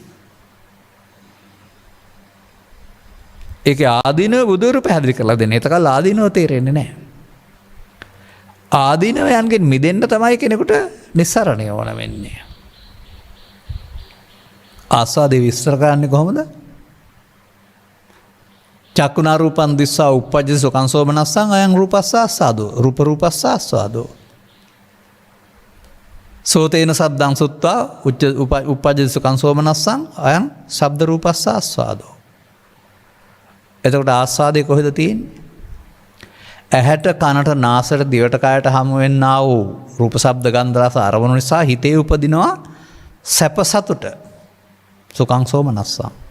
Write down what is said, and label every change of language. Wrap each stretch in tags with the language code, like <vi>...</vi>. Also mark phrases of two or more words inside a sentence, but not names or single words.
<si>ඒක ආදීනව බුදුරු පැහැදිලි කරලා දෙන්නේ. ඒතකල් ආදීනව තේරෙන්නේ නැහැ. ආදීනවයන්ගෙන් මිදෙන්න තමයි කෙනෙකුට නිස්සරණය ඕන වෙන්නේ. ආස්වාදේ විස්තර කරන්නේ කොහොමද?</si> <pi>චක්කුණා රූපං දිස්සා උප්පජ්ජති සුඛං සෝමනස්සං අයං රූපස්ස ආස්වාදෝ රූප රූපස්ස ආස්වාදෝ සෝතේන සද්දං සුත්වා උප්පජ්ජති සුඛං සෝමනස්සං අයං ශබ්ද රූපස්ස ආස්වාදෝ.</pi> <si>එතකොට ආස්වාදේ කොහෙද තියෙන්නේ? ඇහැට කනට නාසයට දිවට කයට හමු වෙන්නා වූ රූප ශබ්ද ගන්ධ රස අරමුණු නිසා හිතේ උපදිනවා සැප සතුට.</si> <pi>සුඛං සෝමනස්සං.</pi>